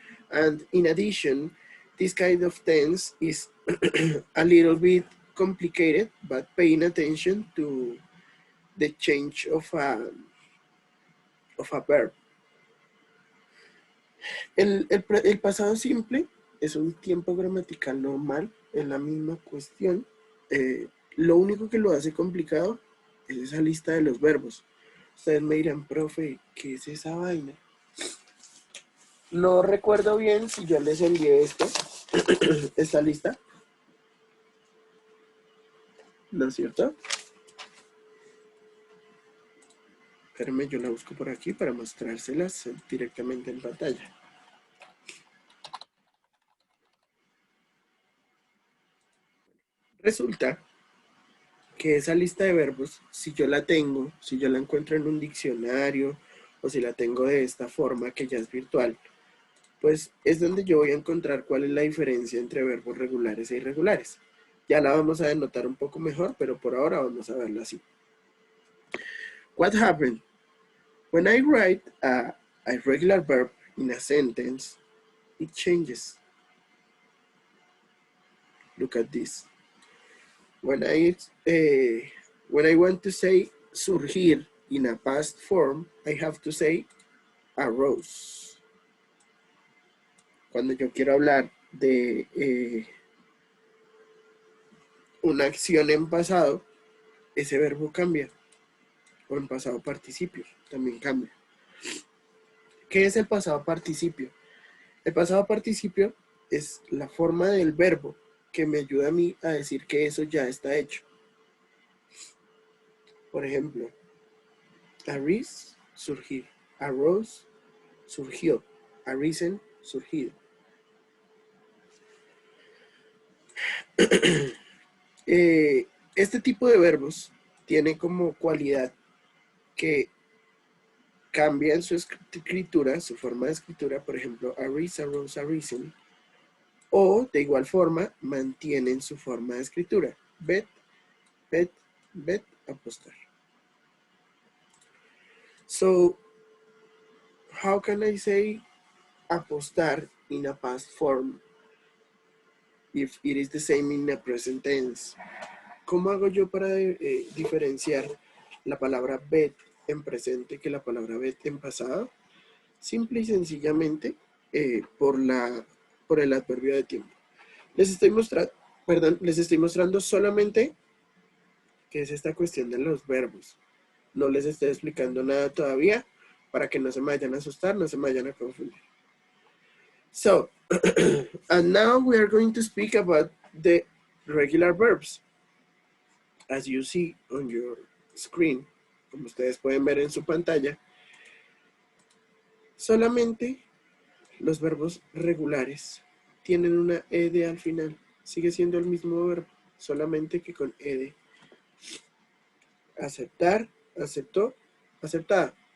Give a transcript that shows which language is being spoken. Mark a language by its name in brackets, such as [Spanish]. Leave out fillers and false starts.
[English] And in addition, this kind of tense is a little bit complicated, but paying attention to the change of a verb. [Spanish] El pasado simple es un tiempo gramatical normal, es la misma cuestión. Lo único que lo hace complicado es esa lista de los verbos. Ustedes me dirán, profe, ¿qué es esa vaina? No recuerdo bien si yo les envié esta lista. ¿No es cierto? Espérenme, yo la busco por aquí para mostrárselas directamente en pantalla. Resulta que esa lista de verbos, si yo la tengo, si yo la encuentro en un diccionario o si la tengo de esta forma que ya es virtual, pues es donde yo voy a encontrar cuál es la diferencia entre verbos regulares e irregulares. Ya la vamos a denotar un poco mejor, pero por ahora vamos a verla así. [English] What happened? When I write a irregular verb in a sentence, it changes. Look at this. When I when I want to say surgir in a past form, I have to say arose. [Spanish] Cuando yo quiero hablar de una acción en pasado, ese verbo cambia. O en pasado participio, también cambia. ¿Qué es el pasado participio? El pasado participio es la forma del verbo que me ayuda a mí a decir que eso ya está hecho. Por ejemplo, arise, surgir. Arose, surgió. Arisen, surgido. Este tipo de verbos tiene como cualidad que cambian su escritura, su forma de escritura, por ejemplo, arise, arose, arisen, o de igual forma mantienen su forma de escritura, bet, bet, bet, apostar. [English] So, how can I say apostar in a past form if it is the same in a present tense? [Spanish] ¿Cómo hago yo para diferenciar la palabra bet en presente que la palabra bet en pasado? Simple y sencillamente por el adverbio de tiempo. Les estoy mostrando solamente qué es esta cuestión de los verbos. No les estoy explicando nada todavía para que no se me vayan a asustar, no se me vayan a confundir. [English] So, and now we are going to speak about the regular verbs. As you see on your screen, [Spanish] como ustedes pueden ver en su pantalla, solamente los verbos regulares tienen una ed al final. Sigue siendo el mismo verbo, solamente que con ed. Aceptar, aceptó, aceptada.